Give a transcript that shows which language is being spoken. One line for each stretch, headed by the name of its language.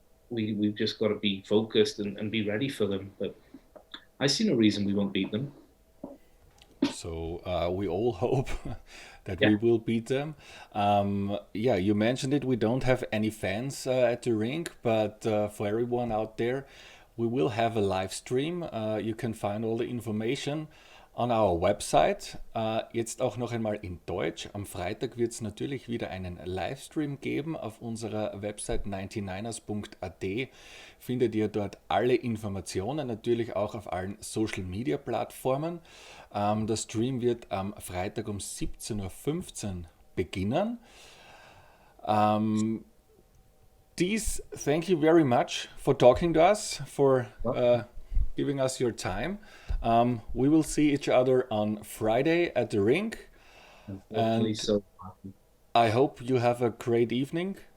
English: We've just got to be focused and be ready for them. But I see no reason we won't beat them. So we all hope that Yeah. we will beat them. Yeah, you mentioned it. We don't have any fans at the rink, but for everyone out there, we will have a live stream. You can find all the information on our website.
German: Jetzt auch noch einmal in Deutsch. Am Freitag wird es natürlich wieder einen Livestream geben. Auf unserer Website 99ers.at findet ihr dort alle Informationen, natürlich auch auf allen Social Media Plattformen. Der Stream wird am Freitag um 17:15 Uhr beginnen.
English: Dees, thank you very much for talking to us, for giving us your time. We will see each other on Friday at the rink. Hopefully And so. I hope you have a great evening.